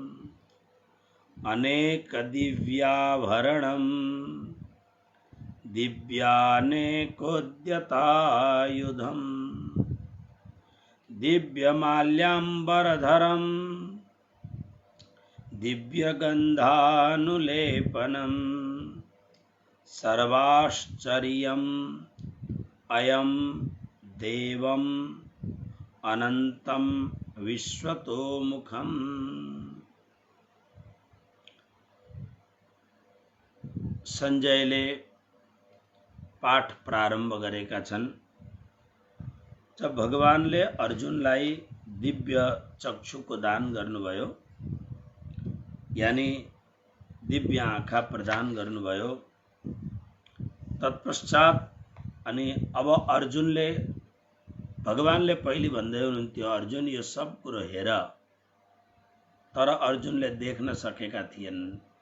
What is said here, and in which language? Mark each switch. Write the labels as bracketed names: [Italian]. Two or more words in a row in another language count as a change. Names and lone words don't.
[Sanskrit] अनेक दिव्याभरणम् दिव्यानेकोद्यतायुधम् दिव्यमाल्याम्बरधरम् दिव्यगन्धानुलेपनम् सर्वाश्चर्यम् अयं देवम् अनन्तं विश्वतोमुखम्। [Nepali] संजयले पाठ प्रारम्भ गरेका छन्। जब भगवानले अर्जुनलाई दिव्य चक्षुको दान गर्नुभयो, यानी दिव्य आँखा प्रदान गर्नुभयो, तत्पश्चात अनि अब अर्जुनले भगवानले पहिले भन्दै हुनुहुन्थ्यो अर्जुन यो सब कुरो हेर, तर अर्जुनले देख्न सकेका थिएनन्।